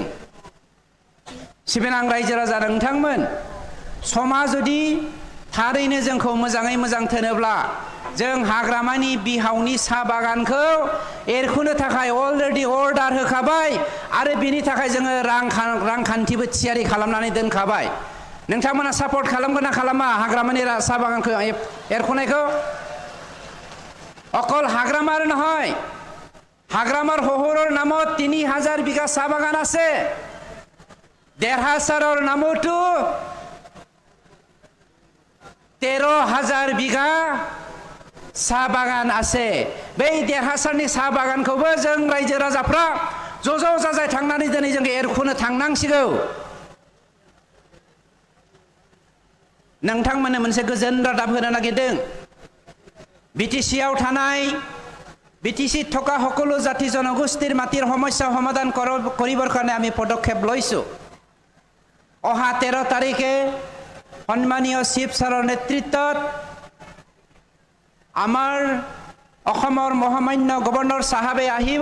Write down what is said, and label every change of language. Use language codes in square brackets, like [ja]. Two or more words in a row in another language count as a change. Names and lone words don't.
[brx] सिबिनां रायजो राजा नोंथांमोन, समा जुदि थारैनो जोंखौ मोजाङै मोजां थोनोब्ला जों हाग्रामानि बिहावनि साहा बागानखौ एरखुनो थाखाय अलरेडि अर्डार होखाबाय आरो बिनि थाखाय जोङो रांखान्थिबो थियारि खालामनानै दोनखाबाय। नोंथांमोना सापर्ट खालामगोन ना खालामा हाग्रामानि साहा बागानखौ एरखुनायखौ? [as] অকল হাগ্রামার নহয়, হাগ্রামার শহৰৰ নামত 3,000 বিঘা চাহ বাগান আছে। দেৰহাছাৰৰ নামতো 13,000 বিঘা চাহ বাগান আছে। [brx] बै देरहासारनि साहा बागानखौबो जों रायजो राजाफ्रा ज' ज' जाजाय थांनानै दिनै जों एरखुनो थांनांसिगौ। नोंथांमोननो मोनसे गोजोन रादाब होनो नागिरदों। BTCआव थानाय [as] BTC থকা সকলো জাতি জনগোষ্ঠীৰ মাটিৰ সমস্যা সমাধান কৰিবৰ কাৰণে আমি পদক্ষেপ লৈছো। অহা 13 তাৰিখে সন্মানীয় চিফ ছাৰৰ নেতৃত্বত আমাৰ অসমৰ মহামান্য গভৰ্ণৰ সাহেবে আহিব।